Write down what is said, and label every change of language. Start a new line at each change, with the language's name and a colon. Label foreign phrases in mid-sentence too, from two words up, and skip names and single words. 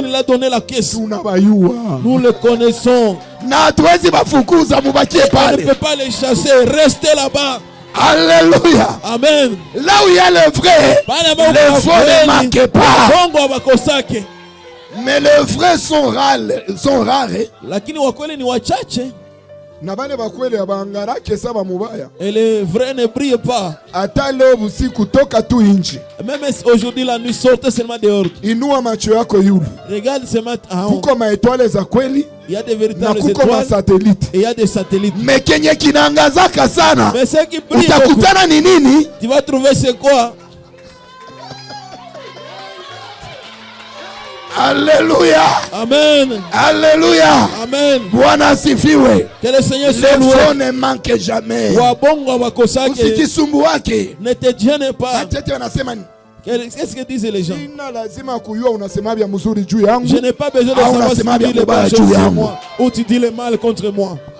French: Il a donné la caisse. Nous le connaissons. On ne peut pas les chasser. Restez là-bas. Alléluia. Amen. Là où il y a le vrai, le faux ne manque pas. Mais les vrais sont rares.
Swahili: Lakini wakweli ni wachache.
French: Et les vrais ne brillent pas. Même aujourd'hui la nuit sortait seulement dehors. Regarde ce matin. Il y a des véritables étoiles et il y a des satellites. Mais ce qui brille, tu vas trouver c'est quoi? Alléluia. Amen. Alléluia. Amen.
Swahili: Bwana asifiwe.
French: Que le Seigneur soit loué. Le faux ne manque jamais.
Swahili: Usijisumbuake.
French: Ne te gêne pas. Qu'est-ce que disent les gens? Je n'ai pas besoin de savoir si tu dis le mal contre moi ou tu dis le mal contre moi.